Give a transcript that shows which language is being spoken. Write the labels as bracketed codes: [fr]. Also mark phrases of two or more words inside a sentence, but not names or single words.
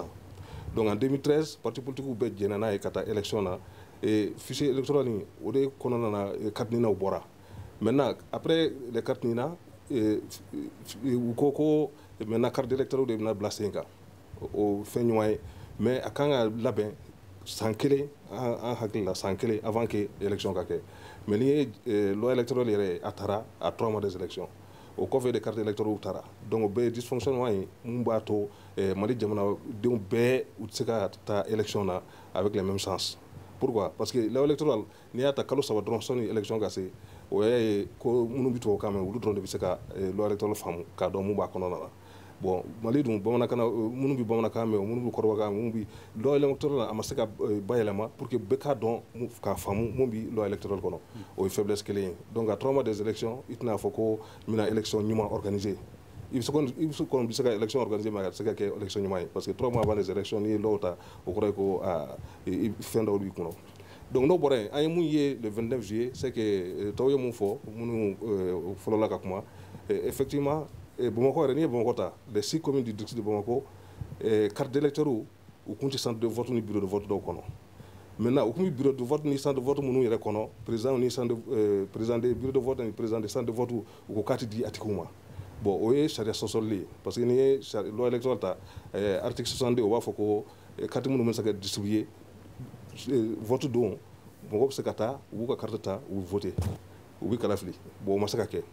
[fr] Donc en 2013, parti politique [bm] bɛɛ jɛnna n'a ye ka taa élection na [fr] fichier électoral [bm] ni o de kɔnɔna na carte ninaw bɔra [fr] maintenant après les cartes [bm] nina u ko ko [fr] maintenant carte d'électeur [bm] de bɛna bila sen kan o fɛn ɲuman ye mais a kan ka labɛn san kelen an hakili la san kelen [fr] avant que élection [bm] ka kɛ mais n'i ye [fr] loi électorale [bm] yɛrɛ a taara [fr] à 3 mois des élections [bm] o kɔfɛ de [fr] carte électorale [bm] taara donc o bɛɛ ye dysfonctionnement ye mun b'a to Mali jamanadenw bɛɛ u tɛ se ka taa élection na [fr] avec les mêmes chances. Pourquoi? Parce que loi électorale [bm] n'i y'a ta kalo 3 dɔrɔn sɔnni élection ka se o y'a ye ko minnu bɛ tubabukan mɛn olu dɔrɔn de bɛ se ka [fr] loi électorale [bm] faamu k'a dɔn mun b'a kɔnɔna na. Bon Mali dun bamanankan minnu bɛ bamanankan mɛn minnu bɛ kɔrɔbɔrɔkan minnu bɛ [fr] loi électorale [bm] a ma se ka bayɛlɛma [fr] pour que [bm] bɛɛ k'a dɔn k'a faamu mun bɛ [fr] loi électorale [bm] kɔnɔ o ye faiblesse kelen ye. [fr] Donc à 3 mois des élections [bm] i tɛna fɔ ko n bɛna élection ɲuman organiser. [fr] Il se [bm] kɔni bɛ se ka [fr] élection organiser mais [bm] a tɛ se ka kɛ élection ɲuman ye [fr] parce que 3 mois avant les élections [bm] n'i ye loi ta o kɔrɔ ye ko fɛn dɔw b'i kɔnɔ. Donc n'o bɔra yen an ye mun ye [fr] le 29 juillet c'est que [bm] tɔw ye mun fɔ minnu fɔlɔla ka kuma effectivement Bamakɔ yɛrɛ n'i ye Bamakɔ ta [fr] les 6 communes du district de Bamakɔ carte d'électeur [bm] u kun tɛ [fr] centre de vote [bm] ni [fr] bureau de vote [bm] dɔw kɔnɔ. Maintenant u kun bɛ [fr] bureau de vote [bm] ni [fr] centre de vote [bm] minnu yɛrɛ kɔnɔ président ni [fr] président de bureau de vote [bm] ni [fr] président de centre de vote [bm] u ko k'a tɛ di a tigiw ma. Bon o ye sariya sɔsɔli ye [fr] parce que [bm] n'i ye [fr] loi électorale [bm] ta [fr] article 62 [bm] o b'a fɔ ko carte minnu bɛ se ka distribuer vote don mɔgɔw bɛ se ka taa u b'u ka carte ta u bɛ voter u bɛ kalafili bon o ma se ka kɛ.